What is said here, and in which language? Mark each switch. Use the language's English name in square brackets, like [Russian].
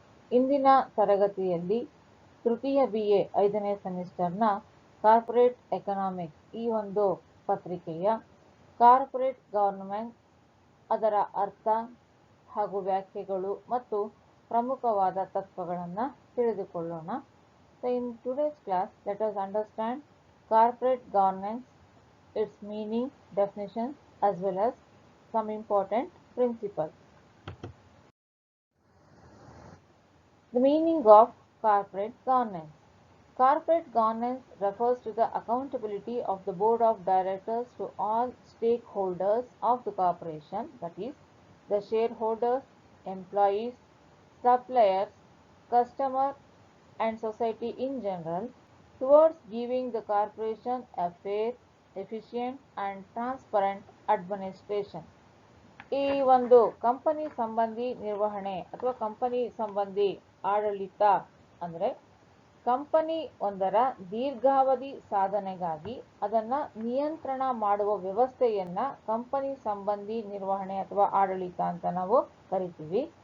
[Kannada] ಇಂದಿನ ತರಗತಿಯಲ್ಲಿ ತೃತೀಯ BA 5ನೇ ಸೆಮಿಸ್ಟರ್ನ ಕಾರ್ಪೊರೇಟ್ ಎಕನಾಮಿಕ್ಸ್ ಈ ಒಂದು ಪತ್ರಿಕೆಯ ಕಾರ್ಪೊರೇಟ್ ಗವರ್ನಮೆಂಟ್, ಅದರ ಅರ್ಥ ಹಾಗೂ ವ್ಯಾಖ್ಯೆಗಳು ಮತ್ತು ಪ್ರಮುಖವಾದ ತತ್ವಗಳನ್ನು ತಿಳಿದುಕೊಳ್ಳೋಣ. [English] So in today's class, let us understand corporate governance, its meaning, definitions, as well as some important principles. The meaning of corporate governance. Corporate governance refers to the accountability of the board of directors to all stakeholders of the corporation, that is, the shareholders, employees, suppliers, customer and society in general, towards giving the corporation a fair, efficient and transparent administration. [Kannada] ಈ ಒಂದು company ಸಂಬಂಧಿ ನಿರ್ವಹಣೆ ಅಥವಾ company ಸಂಬಂಧಿ ಆಡಳಿತ ಅಂದರೆ company ಒಂದರ ದೀರ್ಘಾವಧಿ ಸಾಧನೆಗಾಗಿ ಅದನ್ನು ನಿಯಂತ್ರಣ ಮಾಡುವ ವ್ಯವಸ್ಥೆಯನ್ನ ಕಂಪನಿ ಸಂಬಂಧಿ ನಿರ್ವಹಣೆ ಅಥವಾ ಆಡಳಿತ ಅಂತ ನಾವು ಕರಿತೀವಿ.